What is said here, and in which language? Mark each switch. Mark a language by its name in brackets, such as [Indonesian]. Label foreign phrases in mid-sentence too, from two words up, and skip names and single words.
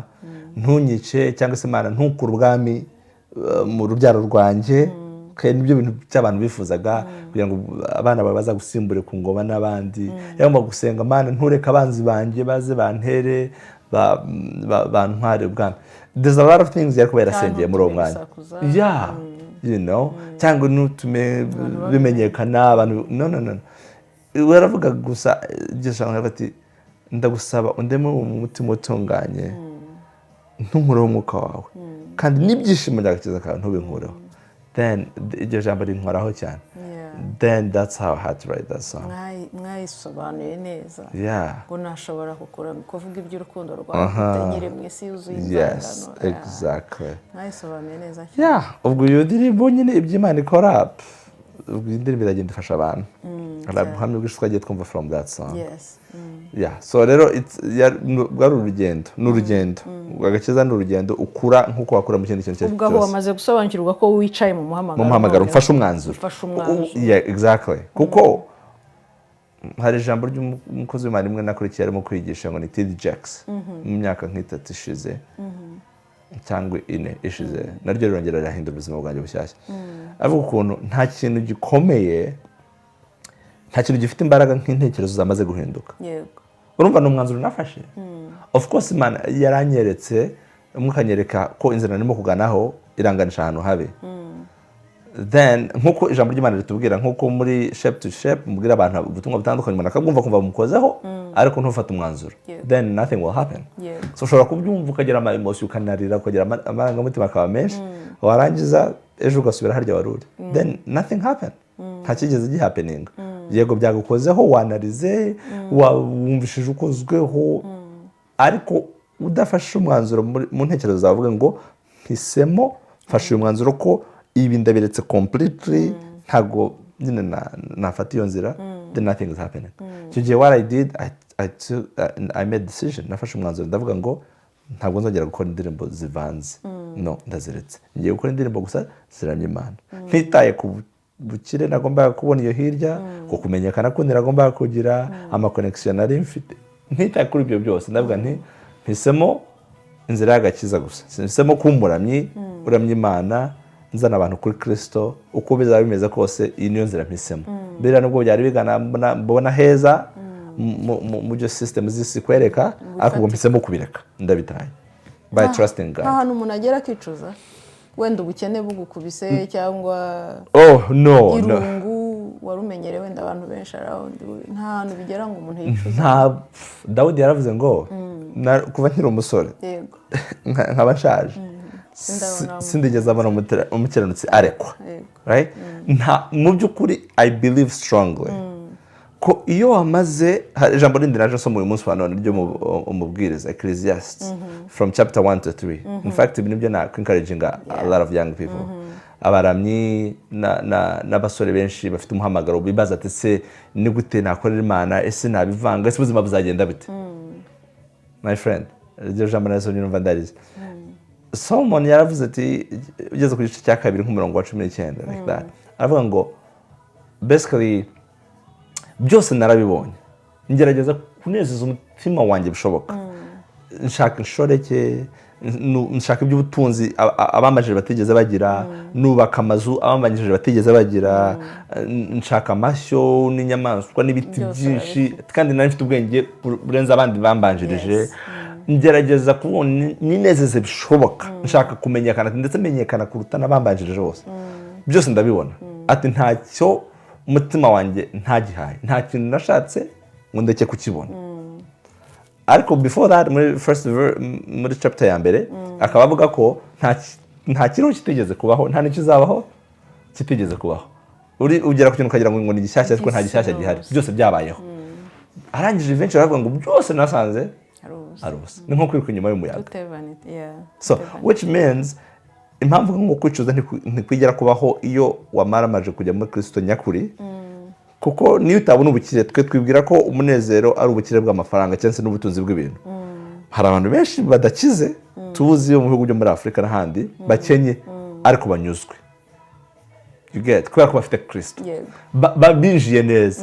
[Kinyarwanda] Ntunyice cyangwa se Imana ntukure ubwami mu rubyaro rwanjye, kandi nibyo bintu by'abantu bifuzaga kugira ngo abana babaza gusimbure ku ngoma n'abandi. Yagomba gusenga Imana ntureke abanzi banjye baze bantere bantware ubwami. [English] There's a lot of things [Kinyarwanda] yari kuba yarasengeye muri uwo mwanya. [English] You know, [Kinyarwanda] cyangwa nutume bimenyekana abantu no. Waravuga gusa gishanga bati ndagusaba undeme mu mutima utunganye, ntunkureho umwuka wawe, kandi n'ibyishimo by'agakiza kawe ntubinkureho. Then iryo jambo rinkoraho cyane. [English] Then that's how I had to write that song. [Kinyarwanda] Mwayisobanuye neza. Ngo nashobora kuvuga iby'urukundo rwawe nyiri mu isi yuzuye inzangano. [English] Yes, exactly. [Kinyarwanda] Mwayisobanuye neza cyane. Ubwo iyo ndirimbo nyine iby'Imana ikora indirimbo iragenda ifasha abantu hari ubuhamya bwinshi twagiye twumva [English] from that song. [Kinyarwanda] Yes. Yeah, so rero bwari urugendo agakiza ni urugendo ukura nk'uko wakura mu kindi kintu cyose ubwo aho wamaze gusobanukirwa ko wicaye mu muhamagaro mfashe umwanzuro. [English] Yeah, exactly. [Kinyarwanda] Kuko hari ijambo ry'umukozi w'Imana rimwe nakurikiye arimo kwigisha ngo ni T.D. Jakes mu myaka nk'itatu ishize cyangwa ine ishize naryo rirongera rirahindura ubuzima bwanjye bushyashya. Avuga ukuntu nta kintu gikomeye nta kintu gifite imbaraga nk'intekerezo zamaze guhinduka. Yego. Urumva n'umwanzuro nafashe. [English] Of course [Kinyarwanda] Imana yaranyeretse mukanyereka ko inzira ndimo kuganaho iranganisha ahantu habi. Then nkuko ijambo ry'Imana ritubwira nkuko muri [English] shape to shape [Kinyarwanda] mubwira abantu ubutumwa butandukanye umuntu akabwumva kumva mukozeho ariko ntufata umwanzuro. [English] Then nothing will happen. [Kinyarwanda] So ushobora kubyumva ukagira ama emotion ukanarira ukagira amarangamutima akaba menshi warangiza ejo ugasubira harya waruri. [English] Then nothing happen. [Kinyarwanda] Nta kigeze gihappening. Yego byagukozeho wanarize wumvishije ukozweho ariko udafashe umwanzuro mu ntekerezo zavuga ngo mpisemo mfashe umwanzuro ko ibi ndabiretse completely ntago nyine nafata iyo nzira [English] then nothing is happening. [Kinyarwanda] Icyo gihe [English] what I did I made decision [Kinyarwanda] nafashe umwanzuro ndavuga ngo ntabwo nzongera gukora indirimbo zivanze no ndaziretse ngiye gukora indirimbo gusa ziramya Imana ntitaye ku bukire nagombaga kubona iyo hirya ko kumenyekana ko nagombaga kugira ama connection nari mfite ntitaye kuri ibyo byose ndavuga nti mpisemo inzira y'agakiza gusa mpisemo kumuramyi uramya Imana nzana abantu kuri Kristo uko bizaba bimeze kose iyi niyo nzira mpisemo bira nubwo byari bigana mbona heza mu byo system zisi kwereka ariko mpisemo kubireka ndabitaye [English] by trusting God. [Kinyarwanda] Ahantu umuntu agera akicuza wenda ubukene bugukubise cyangwa no irungu warumenyere wenda abantu benshi around nta hantu bigera ngo umuntu yicuza. Nta Dawudi yaravuze ngo kuva nkiri umusore yego nkaba nshaje sindigeze abona umukiranutsi arekwa right mu by'ukuri [English] I believe strongly [Kinyarwanda] ko iyo wamaze ijambo rindi naje nsoma uyu munsi wa none ryo umubwiriza Ecclesiastes [English] from chapter 1 to 3. In fact [Kinyarwanda] ibi nibyo na [English] encouraging a lot of young people [Kinyarwanda] abaramyi n'abasore benshi bafite umuhamagaro bibaza ati se ni gute nakorera Imana ese nabivanga ese ubuzima buzagenda bite. [English] My friend [Kinyarwanda] iryo jambo nazo nyumva ndarize Solomon yaravuze ati ugeze ku gice cya kabiri nk'umurongo wa 19 [English] like that [Kinyarwanda] aravuga ngo basically byose narabibonye ngerageza kunezeza umutima wanjye bishoboka nshaka inshoreke nshaka iby'ubutunzi abamajije batigeze bagira nubaka amazu abamajije batigeze bagira nshaka amashyo n'inyamaswa n'ibiti byinshi kandi nari mfite ubwenge burenze abandi bambanjirije ngerageza kubona ninezeze bishoboka nshaka kumenyekana ndetse menyekana kuruta n'abambanjirije bose byose ndabibona ati ntacyo umutima wanjye ntagihaye nta kintu nashatse ngo ndeke kukibona ariko [English] before that [Kinyarwanda] muri chapter ya mbere akaba avuga ko nta kintu kitigeze kubaho nta n'ikizabaho kitigeze kubaho ugera ku kintu ukagira ngo ni gishyashya ariko nta gishyashya gihari byose byabayeho arangije benshi baravuga ngo byose nasanze ari ubusa ni nko kwiruka inyuma y'umuyaga [English] so which means [Kinyarwanda] impamvu ngo kwicuza ntikwigera kubaho iyo wamaramaje kujya muri Kristo nyakuri kuko niyo utabona ubukire twe twibwira ko umunezero ari ubukire bw'amafaranga cyangwa se n'ubutunzi bw'ibintu. Hari abantu benshi badakize tuzi yo mu bihugu byo muri Afrika n'ahandi bakenye ariko banyuzwe kubera ko bafite Kristo babinjiye neza.